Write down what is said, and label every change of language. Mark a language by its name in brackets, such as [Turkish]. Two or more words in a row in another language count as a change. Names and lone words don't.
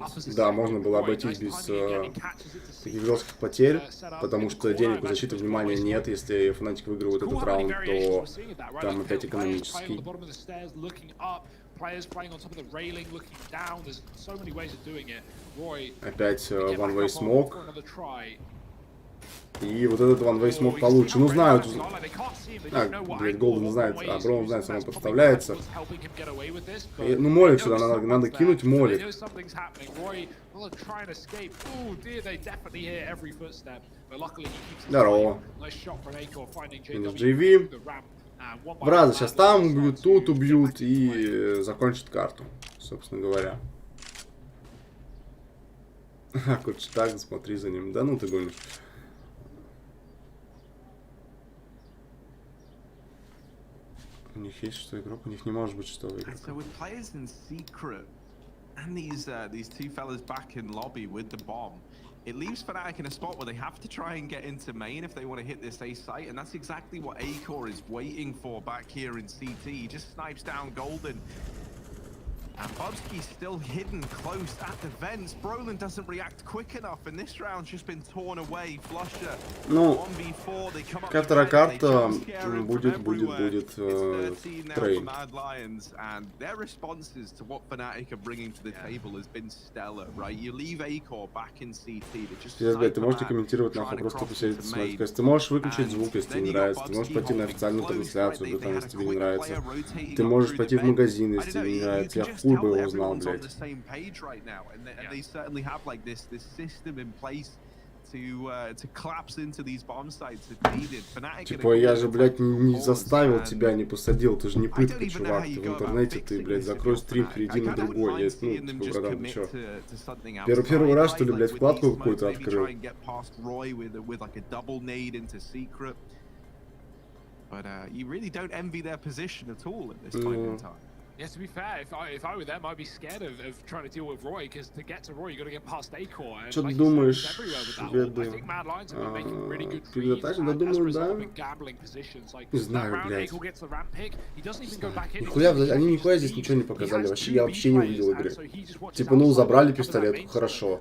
[Russian] Да, можно было обойтись без таких жестких потерь, потому что денег у защиты внимания нет. Если Фнатик выигрывает этот раунд, то там опять экономический. Опять [English] one-way smoke. [Russian] И вот этот [English] one-way smoke [Russian] получше. Ну, знают. Блядь, Голден знает. А, Броун знает, сам подставляется. И, ну, молик сюда надо кинуть, молик. Здорово. Минус JV. Браза сейчас там убьют, тут убьют и закончат карту, собственно говоря. Короче, так, смотри за ним. Да ну ты гонишь. У них есть что игрок, у них не может быть что игрок. [English] So with players in secret and these two fellas back in lobby with the bomb, it leaves Fnatic in a spot where they have to try and get into main if they want to hit this A site, and that's exactly what Acor is waiting for back here in CT. He just snipes down Golden. And Bobsky's still hidden close at the vents. Brolin doesn't react quick enough, and this round's just been torn away. Flusher. [Russian] Ну, как вторая карта будет трейн. [English] And their responses to what Fnatic are bringing to the table has been stellar, right? You leave Acor back in CT. [Russian] Сейчас, блядь, ты можешь комментировать нахуй, просто посидеть смотреть. Ты можешь выключить звук, если тебе не нравится. Ты можешь пойти на официальную трансляцию, если тебе не нравится. Ты можешь пойти в магазин, если тебе не нравится. Я хуй бы его знал, блядь. Типа, я же, блядь, не заставил тебя, не посадил. Ты же не пытка, чувак. Ты в интернете, ты, блядь, закрой стрим, перейди на другой. Я, ну, типа, братан, ты чё? Первый раз, что ли, блядь, вкладку какую-то открыл? [English] Yeah, to be fair, if I were them, I'd be scared of trying to deal with Roy, because to get to Roy, you got to get past Acor. [Russian] Что ты думаешь, шведы? Передатачи? Да, думаю, да. Не знаю, блядь. Нихуя, они нихуя здесь ничего не показали. Вообще, я вообще не увидел игры. Типа, ну, забрали пистолетку, хорошо.